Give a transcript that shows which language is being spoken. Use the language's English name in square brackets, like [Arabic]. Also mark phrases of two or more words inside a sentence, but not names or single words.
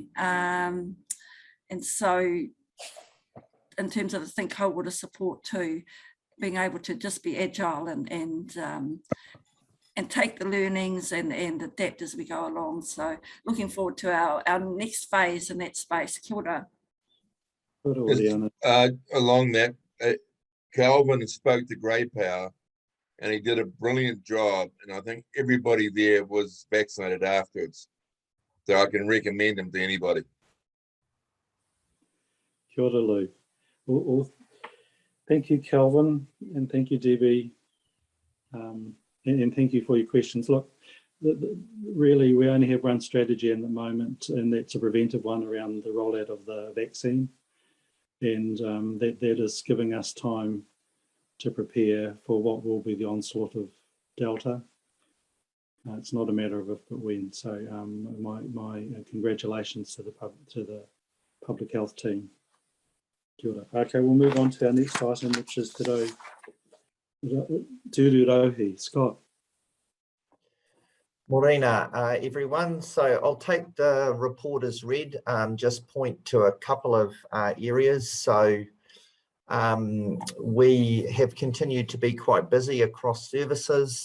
[English] And so in terms of the think cohort of support too, being able to just be agile and take the learnings and adapt as we go along. So looking forward to our next phase in that space. [Māori] Kia ora. [English] Along that, Calvin spoke to Grey Power and he did a brilliant job. And I think everybody there was vaccinated afterwards. So I can recommend him to anybody. [Māori] Kia ora, Lou. [English] Well, thank you, Kelvin, and thank you, Debbie, and thank you for your questions. Look, really, we only have one strategy in the moment, and that's a preventive one around the rollout of the vaccine, and that is giving us time to prepare for what will be the onslaught of Delta. It's not a matter of if but when. So my congratulations to the public health team. [Māori] Kia ora. [English] Okay, we'll move on to our next item, which is Te Rohi. Scott. [Māori] Morena, [English] everyone. So I'll take the report as read, just point to a couple of areas. So we have continued to be quite busy across services.